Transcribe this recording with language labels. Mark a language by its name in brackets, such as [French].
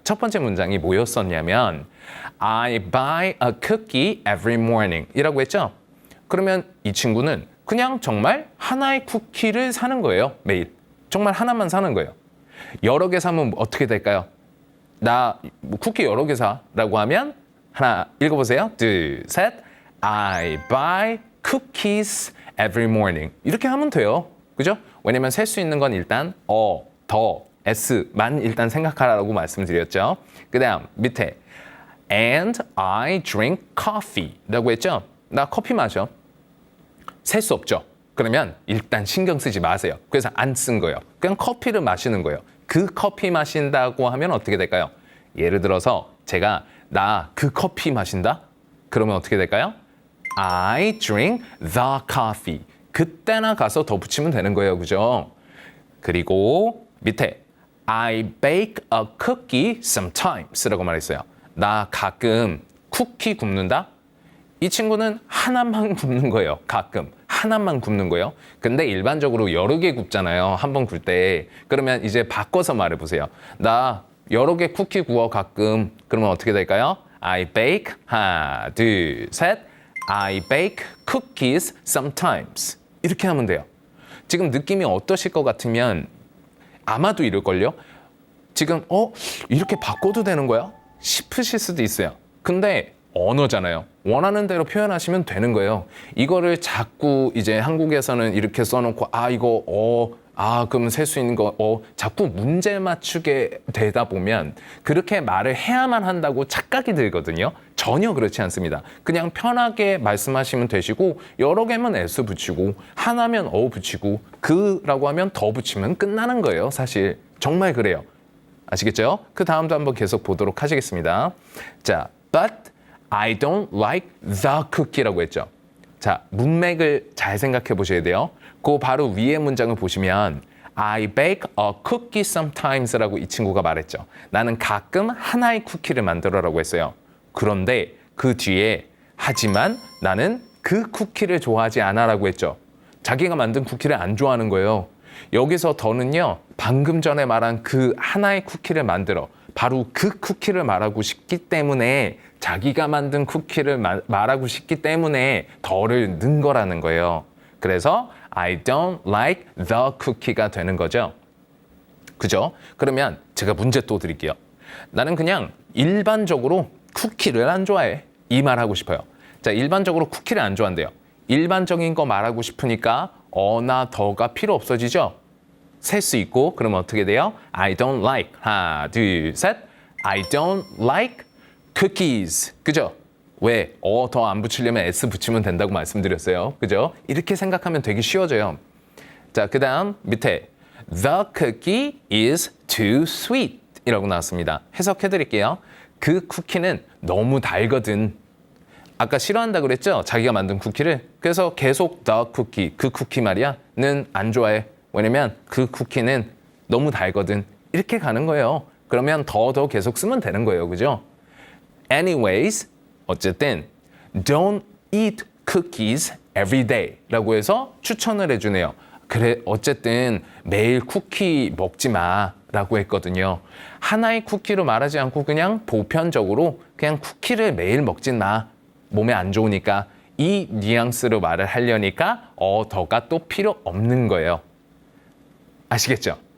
[Korean] 첫 번째 문장이 뭐였었냐면 [English] I buy a cookie every morning [Korean] 이라고 했죠? 그러면 이 친구는 그냥 정말 하나의 쿠키를 사는 거예요. 매일. 정말 하나만 사는 거예요. 여러 개 사면 어떻게 될까요? 나 쿠키 여러 개 사라고 하면 하나 읽어보세요. 둘, 셋. [English] I buy cookies every morning. [Korean] 이렇게 하면 돼요. 그죠? 왜냐면 셀 수 있는 건 일단 더, s만 일단 생각하라고 말씀드렸죠. 그 다음 밑에 [English] And I drink coffee [Korean] 라고 했죠. 나 커피 마셔. 셀 수 없죠. 그러면 일단 신경 쓰지 마세요. 그래서 안 쓴 거예요. 그냥 커피를 마시는 거예요. 그 커피 마신다고 하면 어떻게 될까요? 예를 들어서 제가 나 그 커피 마신다? 그러면 어떻게 될까요? [English] I drink the coffee. [Korean] 그때나 가서 더 붙이면 되는 거예요. 그죠? 그리고 밑에 [English] I bake a cookie sometimes [Korean] 라고 말했어요. 나 가끔 쿠키 굽는다? 이 친구는 하나만 굽는 거예요. 가끔. 하나만 굽는 거예요. 근데 일반적으로 여러 개 굽잖아요. 한 번 굴 때. 그러면 이제 바꿔서 말해보세요. 나 여러 개 쿠키 구워 가끔. 그러면 어떻게 될까요? [English] I bake. [Korean] 하나, 둘, 셋. [English] I bake cookies sometimes. [Korean] 이렇게 하면 돼요. 지금 느낌이 어떠실 것 같으면 아마도 이럴걸요? 지금 이렇게 바꿔도 되는 거야? 싶으실 수도 있어요. 근데 언어잖아요. 원하는 대로 표현하시면 되는 거예요. 이거를 자꾸 이제 한국에서는 이렇게 써놓고 이거 그러면 셀 수 있는 거 자꾸 문제 맞추게 되다 보면 그렇게 말을 해야만 한다고 착각이 들거든요. 전혀 그렇지 않습니다. 그냥 편하게 말씀하시면 되시고 여러 개면 s 붙이고 하나면 붙이고 그라고 하면 더 붙이면 끝나는 거예요. 사실 정말 그래요. 아시겠죠? 그 다음도 한번 계속 보도록 하시겠습니다. 자, [English] but I don't like the cookie [Korean] 라고 했죠. 자, 문맥을 잘 생각해 보셔야 돼요. 그 바로 위에 문장을 보시면 [English] I bake a cookie sometimes [Korean] 라고 이 친구가 말했죠. 나는 가끔 하나의 쿠키를 만들어라고 했어요. 그런데 그 뒤에 하지만 나는 그 쿠키를 좋아하지 않아라고 했죠. 자기가 만든 쿠키를 안 좋아하는 거예요. 여기서 더는요. 방금 전에 말한 그 하나의 쿠키를 만들어 바로 그 쿠키를 말하고 싶기 때문에 자기가 만든 쿠키를 말하고 싶기 때문에 더를 넣은 거라는 거예요. 그래서 [English] I don't like the cookie [Korean] 가 되는 거죠. 그죠? 그러면 제가 문제 또 드릴게요. 나는 그냥 일반적으로 쿠키를 안 좋아해. 이 말 하고 싶어요. 자, 일반적으로 쿠키를 안 좋아한대요. 일반적인 거 말하고 싶으니까 어나 더가 필요 없어지죠? 셀 수 있고 그러면 어떻게 돼요? [English] I don't like. [Korean] 하나, 둘, 셋. [English] I don't like cookies. [Korean] 그죠? 왜? 더 안 붙이려면 s 붙이면 된다고 말씀드렸어요. 그죠? 이렇게 생각하면 되게 쉬워져요. 자, 그 다음 밑에 [English] The cookie is too sweet [Korean] 이라고 나왔습니다. 해석해 드릴게요. 그 쿠키는 너무 달거든. 아까 싫어한다 그랬죠? 자기가 만든 쿠키를. 그래서 계속 the cookie, 그 쿠키 말이야, 는 안 좋아해. 왜냐면 그 쿠키는 너무 달거든. 이렇게 가는 거예요. 그러면 더 계속 쓰면 되는 거예요. 그죠? [English] Anyways, [Korean] 어쨌든 [English] don't eat cookies every day [Korean] 라고 해서 추천을 해주네요. 그래, 어쨌든 매일 쿠키 먹지 마 라고 했거든요. 하나의 쿠키로 말하지 않고 그냥 보편적으로 그냥 쿠키를 매일 먹진 마. 몸에 안 좋으니까. 이 뉘앙스로 말을 하려니까 더가 또 필요 없는 거예요. 아시겠죠?